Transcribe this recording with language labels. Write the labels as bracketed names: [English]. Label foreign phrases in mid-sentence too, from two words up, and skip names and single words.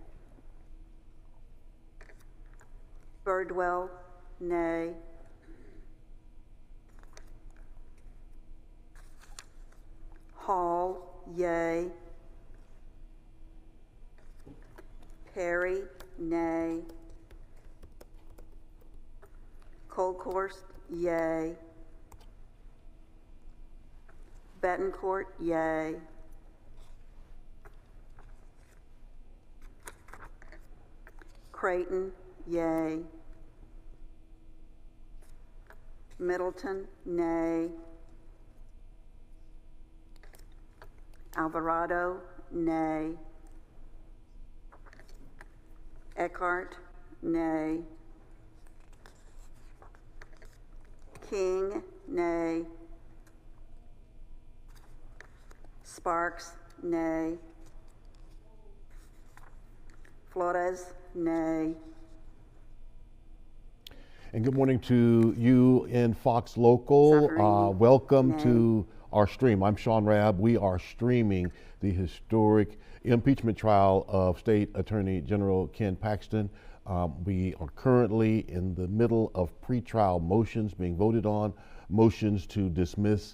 [English] Birdwell, nay. Hall, yea. Perry, nay. Colkhorst, yea. Betancourt, yea. Creighton, yea. Middleton, nay. Alvarado, nay. Eckhart, nay. King, nay. Sparks, nay. Flores, nay. And good morning to you in Fox Local. Welcome to our stream. I'm Sean Rabb. We are streaming the historic impeachment trial of State Attorney General Ken Paxton. We are currently in the middle of pretrial motions being voted on, motions to dismiss.